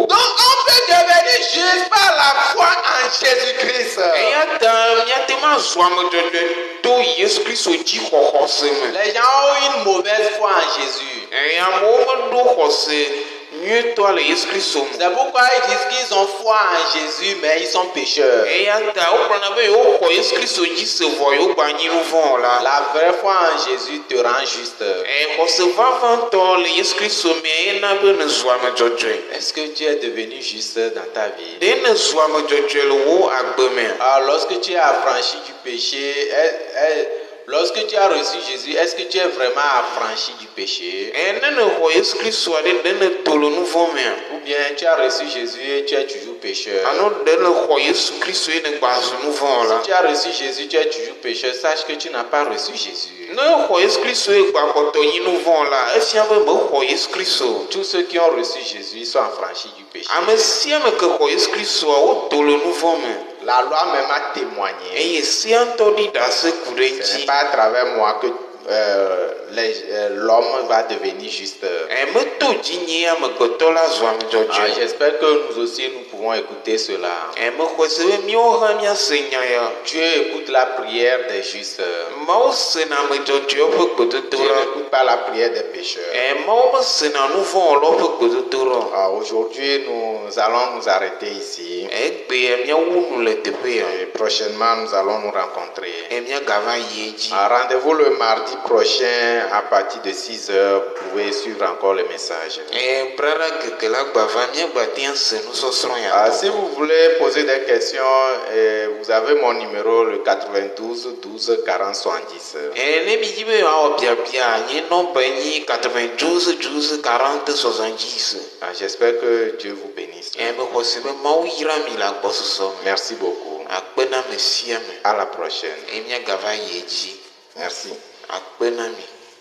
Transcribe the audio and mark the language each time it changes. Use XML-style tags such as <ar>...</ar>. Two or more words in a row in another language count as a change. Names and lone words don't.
<fr>Donc on peut devenir juste par la foi en Jésus-Christ.</fr> <ee>Eya ta míate mazɔ ame dzɔdzɔe to Yesu Kristo dzi xɔxɔ se me.</ee> <fr>Les gens ont une mauvaise foi en Jésus.</fr> <ee>Amewo meɖo xɔse nyuietɔ le Yesu Kristo me.</ee> <fr>C'est pourquoi ils disent qu'ils ont foi en Jésus, mais ils sont pécheurs.</fr> <ee>Eya ta wogblɔna be yewoxɔ Yesu Kristo dzi se vɔ yewogba nyi nu vɔ̃ la.</ee> <fr>La vraie foi en Jésus te rend juste.</fr> <ee>Xɔse vavãtɔ le Yesu Kristo me ena be nezu ame dzɔdzɔe.</ee> <fr>Est-ce que tu es devenu juste dans ta vie?</fr> <ee>Ɖe nezu ame dzɔdzɔe le wo agbe me.</ee> <fr>Alors, lorsque tu es affranchi du péché, lorsque tu as reçu Jésus, est-ce que tu es vraiment affranchi du péché?</fr> <ee>Ne nexɔ Yesu Kristo aɖe ɖe ne to le nu vɔ̃ mea.</ee> <fr>Ou bien tu as reçu Jésus et tu es toujours pécheur?</fr> <ee>Alo ɖe ne xɔ Yesu Kristo ye ne gba zu nu vɔ̃ la.</ee> <fr>Si tu as reçu Jésus, tu es toujours pécheur, sache que tu n'as pas reçu Jésus.</fr> <ee>Ne xɔ Yesu Kristo ye gba kpɔtɔ nyi nu vɔ̃ la, efia be mexɔ Yesu Kristo.</ee> <fr>Tous ceux qui ont reçu Jésus sont affranchis du péché.</fr> <ee>Ame sia ame ke xɔ Yesu Kristoa woto le nu vɔ̃ me.</ee> <fr>La loi même a témoigné.</fr> <ee>Eye sea ŋutɔ ɖi ɖase ku ɖe</ee> <fr>Ce n'est</fr> <ee>ŋuti.</ee> <fr>pas à travers moi que l'homme va devenir juste.</fr> <ee>Meto dzi nye amegbetɔ la zu ame</ee> <fr>Ah,</fr> <ee>dzɔdzɔe.</ee> <fr>j'espère que nous aussi nous pouvons écouter cela.</fr> <ee>Mexɔ se be míawo hã míase nya ya.</ee> <fr>Dieu écoute la prière des justes.</fr> <ee>Mawu sena ame dzɔdzɔewo ƒe</ee> <fr>Dieu</fr> <ee>gbedodoɖa.</ee> <fr>n'écoute pas la prière des pécheurs.</fr> <ee>Mawu mesena nu vɔ̃ wɔlawo ƒe gbedodoɖa.</ee> <fr>Ah, aujourd'hui, nous allons nous arrêter ici.</fr> <ee>Egbe míawu nu le teƒe ya.</ee> <fr>Et prochainement, nous allons nous rencontrer.</fr> <ee>Míagava yi edzi.</ee> <fr>Ah, rendez-vous le mardi prochain à partir de 6 heures. Vous pouvez suivre encore le message.</fr> <ee>Brada keke la gbava míagba tea se nusɔsrɔ̃ ya.</ee> <fr>Ah, si vous voulez poser des questions, vous avez mon numéro, le 92 12 40 70.</fr> <ee>Ne mi dzi be yewoawɔ biabia nye nɔmba nyi 92 12 40 70.</ee> <fr>Ah, j'espère que Dieu vous bénisse.</fr> <ee>Mexɔ se be Mawu yra mi le agbɔsɔsɔ me.</ee> <fr>Merci beaucoup.</fr> <ee>Akpe na me sia me.</ee> <fr>À la prochaine.</fr> <ee>Míagava yi edzi.</ee> <fr>Merci.</fr> <ee>Akpe na mi.</ee>